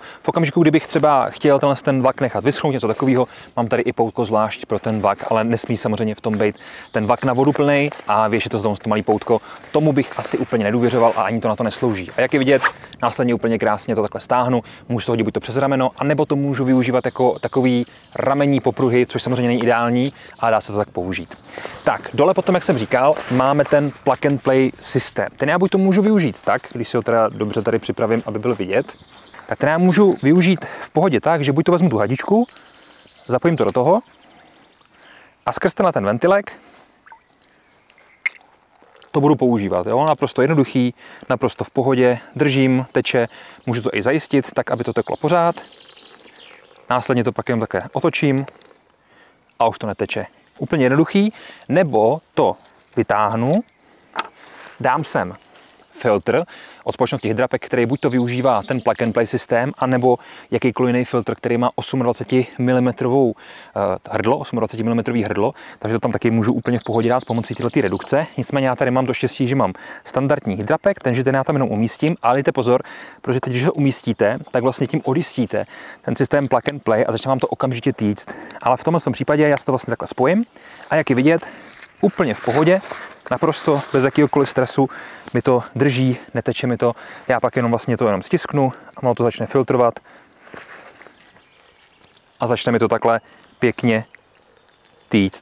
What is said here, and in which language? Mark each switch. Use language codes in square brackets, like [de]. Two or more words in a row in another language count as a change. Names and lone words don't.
[cs] V okamžiku, kdybych třeba chtěl ten vak nechat vyschnout, něco takového, mám tady i poutko zvlášť pro ten vak, ale nesmí samozřejmě v tom být ten vak na vodu plnej a věšet to z toho malý poutko. Tomu bych asi úplně nedůvěřoval a ani to na to neslouží. A jak je vidět, následně úplně krásně to takhle stáhnu, můžu to hodit buď to přes rameno, anebo to můžu využívat jako takový ramení popruhy, což samozřejmě není ideální, ale dá se to tak použít. Tak, dole potom, jak jsem říkal, máme ten [en] plug and play [cs] systém. Ten já buď to můžu využít tak, když si ho teda dobře tady připravím, aby byl vidět, tak ten já můžu využít v pohodě tak, že buď to vezmu tu hadičku, zapojím to do toho a skrz ten ventilek to budu používat. Jo? Naprosto jednoduchý, naprosto v pohodě, držím, teče, můžu to i zajistit tak, aby to teklo pořád. Následně to pak jenom také otočím a už to neteče. Úplně jednoduchý, nebo to vytáhnu, dám sem filtr od společnosti Hydrapec, který buď to využívá ten [en] plug and play [cs] systém, anebo jakýkoliv jiný filtr, který má 28 mm hrdlo, 28 mm hrdlo, takže to tam taky můžu úplně v pohodě dát pomocí této redukce. Nicméně já tady mám to štěstí, že mám standardní Hydrapec, takže ten já tam jenom umístím, ale dejte pozor, protože teď, když ho umístíte, tak vlastně tím odjistíte ten systém [en] plug and play [cs] a začne vám to okamžitě týct. Ale v tomhle případě já si to vlastně takhle spojím a jak je vidět, úplně v pohodě, naprosto bez jakýhokoliv stresu mi to drží, neteče mi to. Já pak jenom vlastně to jenom stisknu a ono to začne filtrovat a začne mi to takhle pěkně týct.